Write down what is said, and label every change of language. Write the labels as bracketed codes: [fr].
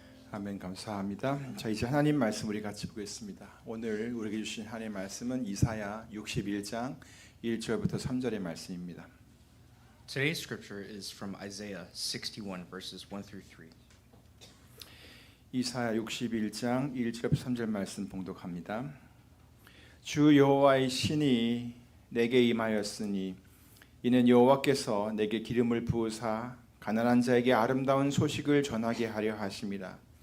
[ko] 아멘. 감사합니다. 자, 이제 하나님 말씀 우리 같이 보겠습니다. 오늘 우리에게 주신 하나님의 말씀은 이사야 61장 1절부터 3절의 말씀입니다. [en] Today's scripture is from Isaiah 61 verses 1 through 3. [ko] 이사야 61장 1절부터 3절 말씀 봉독합니다. 주 여호와의 신이 내게 임하였으니 이는 여호와께서 내게 기름을 부으사 가난한 자에게 아름다운 소식을 전하게 하려 하심이라.